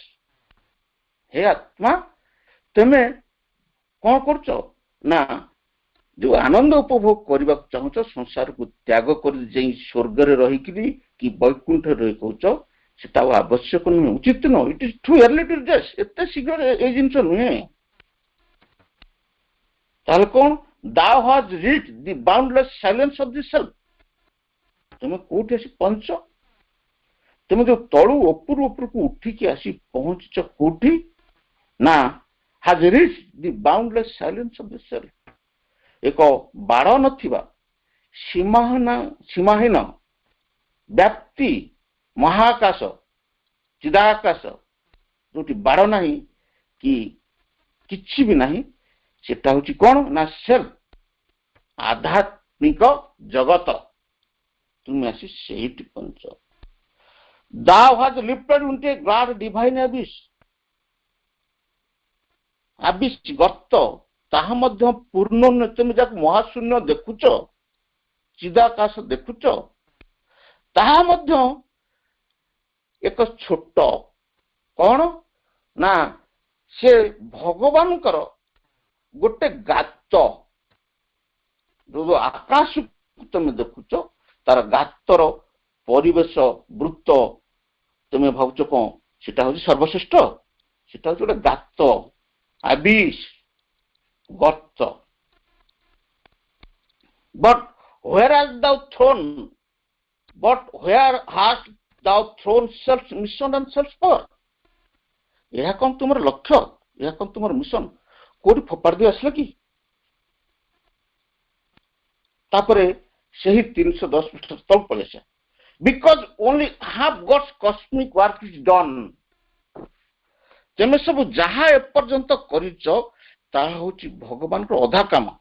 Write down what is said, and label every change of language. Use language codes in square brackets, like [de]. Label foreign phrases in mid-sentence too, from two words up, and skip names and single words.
[or] ହେ ଆତ୍ମା, ତମେ କଣ କରୁଛ ନା ଯୋଉ ଆନନ୍ଦ ଉପଭୋଗ କରିବାକୁ ଚାହୁଁଛ, ସଂସାରକୁ ତ୍ୟାଗ କରି ଯାଇ ସ୍ୱର୍ଗରେ ରହିକିରି କି ବୈକୁଣ୍ଠରେ ରହି କହୁଛ, ସେଟା ଆଉ ଆବଶ୍ୟକ ନୁହେଁ, ଉଚିତ ନୁହେଁ। [en] it is too early to reject. [or] ଏତେ ଶୀଘ୍ର ଏଇ ଜିନିଷ ନୁହେଁ। ତାହେଲେ କଣ? [en] thou hast reached the boundless silence of the self। [or] ତମେ କୋଉଠି ଆସି ପହଞ୍ଚ? ତମେ ଯୋଉ ତଳୁ ଉପରକୁ ଉଠିକି ଆସି ପହଞ୍ଚିଛ କୋଉଠି ନା [en] has reached the boundless silence of the self। [or] ଏକ ବାଡ଼ ନଥିବା ସୀମାହୀନ ବ୍ୟାପ୍ତି ମହାକାଶ, ଚିଦାକାଶ, ଯୋଉଠି ବାଡ଼ ନାହିଁ କି କିଛି ବି ନାହିଁ, ସେଟା ହଉଛି କଣ ନା ସେଲ୍ଫ, ଆଧ୍ୟାତ୍ମିକ ଜଗତ। ତୁମେ ଆସି ସେଇଠି ପହଞ୍ଚ। [en] thou hast lifted into a glad divine abyss। [or] ଆବିଶ ଗର୍ତ୍ତ, ତାହା ମଧ୍ୟ ପୂର୍ଣ୍ଣ ନୁହେଁ। ତମେ ଯାକୁ ମହାଶୂନ୍ୟ ଦେଖୁଛ, ଚିଦାକାଶ ଦେଖୁଛ, ତାହା ମଧ୍ୟ ଏକ ଛୋଟ କଣ ନା ସେ ଭଗବାନଙ୍କର ଗୋଟେ ଗାତ। ଯୋଉ ଆକାଶକୁ ତମେ ଦେଖୁଛ, ତାର ଗାତର ପରିବେଶ ବୃତ୍ତ, ତମେ ଭାବୁଛ କଣ ସେଟା ହଉଛି ସର୍ବଶ୍ରେଷ୍ଠ? ସେଟା ହଉଛି ଗୋଟେ ଗାତ, ଆବିଶ, ଗର୍ତ୍ତ। [en] but where hast thou thrown self mission and self power। [or] ଏହା କଣ ତୁମର ଲକ୍ଷ୍ୟ? ଏହା କଣ ତୁମର ମିଶନ? କୋଉଠି ଫୋପାଡ଼ି ଦେଇ ଆସିଲ କି? ତାପରେ ସେହି 310 ପୃଷ୍ଠ ତଳ ପଳେଇ ଆସିବା। [en] because only half God's cosmic work is done. [or] ତମେ ସବୁ ଯାହା ଏପର୍ଯ୍ୟନ୍ତ କରିଛ ତାହା ହଉଛି ଭଗବାନଙ୍କର ଅଧା କାମ।